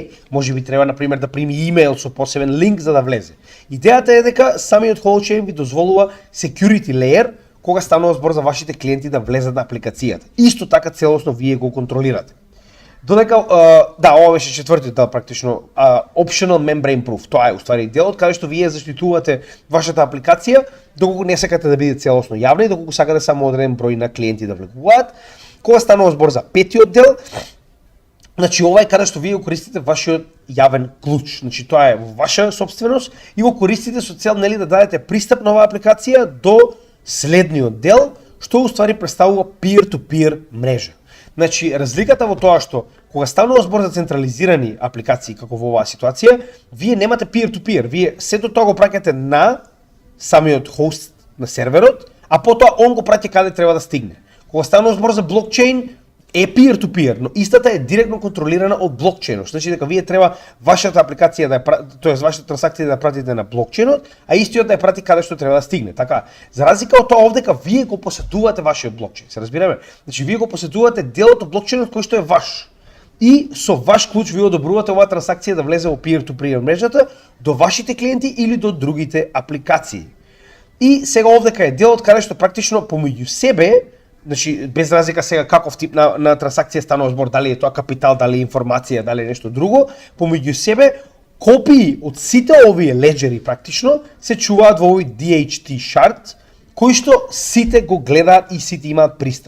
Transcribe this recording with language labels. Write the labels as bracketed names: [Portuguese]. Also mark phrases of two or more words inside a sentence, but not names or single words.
[Macedonian] Можеби треба на пример да прими имејл со посебен линк за да влезе. Идејата е дека самиот Holochain ви дозволува [English] security layer [Macedonian] кога станува збор за вашите клиенти да влезат на апликацијата. Исто така целосно вие го контролирате. Додека, ова беше четвртиот дел практично, [English] optional membrane proof. [Macedonian] Тоа е уствари делот каде што вие заштитувате вашата апликација доколку не сакате да биде целосно јавна и доколку сакате само одреден број на клиенти да влегуваат. Кога станува збор за петиот дел, значи ова е каде што вие го користите вашиот јавен клуч. Значи тоа е во ваша собственост и го користите со цел нели да дадете пристап на оваа апликација до следниот дел, што уствари представува peer-to-peer мрежа. Значи, разликата во тоа што кога станува збор за централизирани апликации како во оваа ситуација, вие немате peer-to-peer, вие сето тоа го праќате на самиот хост на серверот, а потоа он го праќа каде треба да стигне. Кога станува збор за блокчейн, е peer-to-peer, но истата е директно контролирана од блокчейнот. Значи дека вие треба вашата апликација да тоест вашата трансакција да ја пратите на блокчейнот, а истиот да ја прати каде што треба да стигне. Така, за разлика од тоа овдека вие го поседувате вашиот блокчейн. Се разбираме? Значи вие го поседувате делот од блокчейнот кој што е ваш. И со ваш клуч вие одобрувате оваа трансакција да влезе во peer-to-peer мрежата до вашите клиенти или до другите апликации. И сега овдека е делот каде што практично помеѓу себе, значи без разлика сега каков тип на трансакција станува збор, дали е тоа капитал, дали е информација, дали е нешто друго, помеѓу себе копии од сите овие леџери практично се чуваат во овој [English] DHT shard, [Macedonian] кој што сите го гледаат и сите имаат пристап.